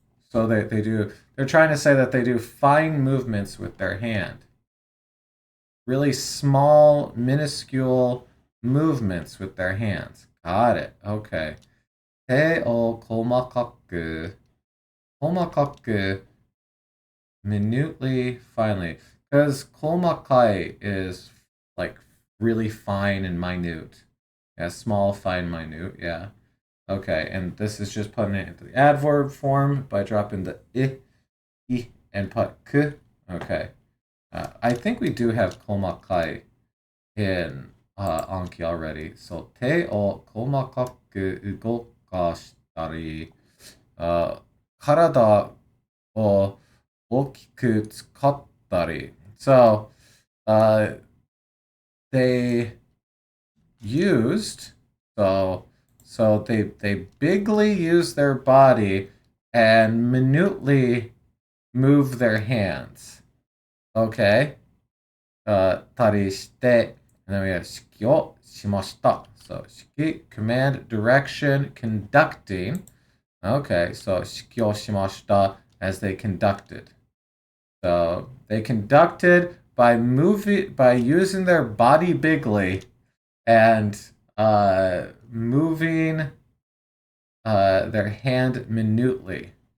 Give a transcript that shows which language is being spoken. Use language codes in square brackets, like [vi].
[en] So they're trying to say that they do fine movements with their hand. Really small, minuscule movements with their hands. Got it. Okay. [ja] 手を細かく [en] minutely, finely. Because komakai is like really fine and minute. Yeah, small, fine, minute. Yeah. Okay, and this is just putting it into the adverb form by dropping the I, and put k. Okay. I think we do have komakai in Anki already. [ja] So, 手を細かく動かしたり、体を大きく使ったり. [en] So, they used, so they bigly use their body and minutely move their hands. Okay? [ja] たりして、 [en] and then we have [ja] 指揮をしました. [en] So 指揮, command, direction, conducting. Okay, so 指揮をしました as they conducted. So they conducted by using their body bigly and moving their hand minutely.